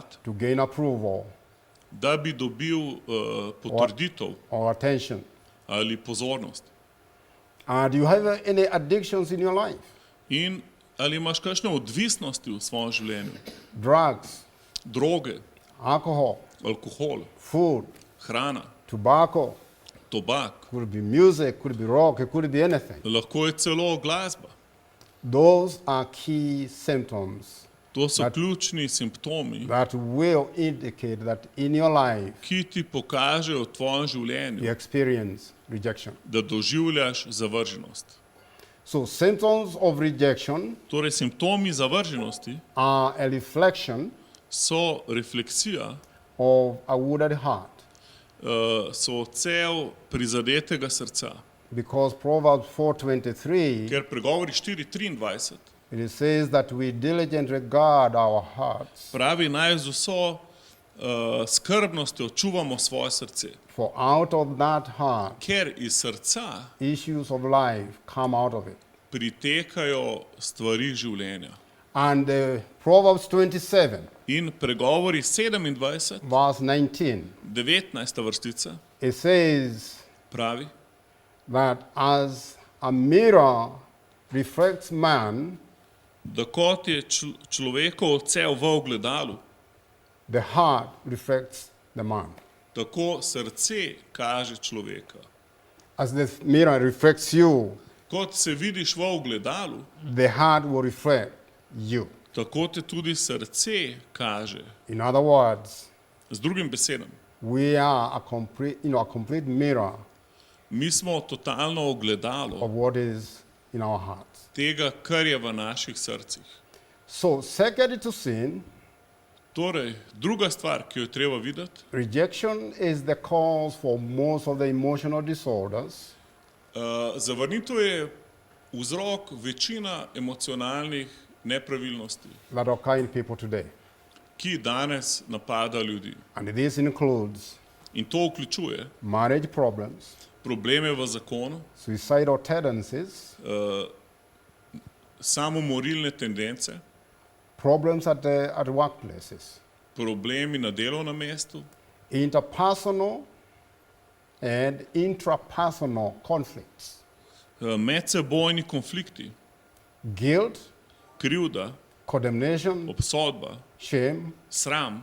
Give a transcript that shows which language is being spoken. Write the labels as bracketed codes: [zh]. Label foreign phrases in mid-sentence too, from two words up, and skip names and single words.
[en] to gain approval [sl] da bi dobil potrditev [en] or attention. [sl] ali pozornost. [en] Do you have any addictions in your life? [sl] In Ali imaš kakšne odvisnosti v svojem življenju? [en] drugs, [sl] Droge, [en] alcohol, [sl] alkohol, [en] food, [sl] hrana, [en] tobacco, [sl] tobak, [en] could be music, could be rock, it could be anything. [sl] lahko je celo glasba. [en] Those are key symptoms [sl] To so ključni simptomi, [en] that will indicate that in your life [sl] ki ti pokažejo v tvojem [en] you [sl] življenju, [en] experience rejection. [sl] da doživljaš zavrženost. [en] So symptoms of rejection [sl] Torej, simptomi zavrženosti [en] are a reflection [sl] so refleksija, [en] of a wounded heart. [sl] so odsev prizadetega srca. [en] Because Proverbs 4:23, [sl] Ker pregovori 4:23 [en] it says that we diligently guard our hearts, [sl] pravi, naj z vso skrbnostjo čuvamo svoje srce. [en] for out of that heart [sl] Ker iz srca [en] issues of life come out of it. [sl] pritekajo stvari življenja. [en] And Proverbs 27, [sl] In pregovori 27, [en] verse 19, [sl] 19. vrstica [en] it says [sl] pravi, [en] that as a mirror reflects man, [sl] da kot je človekov odsev v ogledalu, [en] the heart reflects the man. [sl] tako srce kaže človeka. [en] As the mirror reflects you, [sl] Kot se vidiš v ogledalu, [en] the heart will reflect you. [sl] tako te tudi srce kaže. [en] In other words, [sl] Z drugim besedam, [en] we are a complete mirror [sl] mi smo totalno ogledalo [en] of what is in our hearts. [sl] tega, kar je v naših srcih. [en] So, second to sin, [sl] Torej, druga stvar, ki jo je treba videti, [en] rejection is the cause for most of the emotional disorders [sl] zavrnitev je vzrok večina emocionalnih nepravilnosti, [en] that occur in people today. [sl] ki danes napada ljudi. [en] And this includes [sl] In to vključuje [en] marriage problems, [sl] probleme v zakonu, [en] suicidal tendencies, [sl] samomorilne tendence, [en] problems at workplaces, [sl] problemi na delovnem mestu, [en] interpersonal and intrapersonal conflicts, [sl] medsebojni konflikti, [en] guilt, [sl] krivda, [en] condemnation, [sl] obsodba, [en] shame, [sl] sram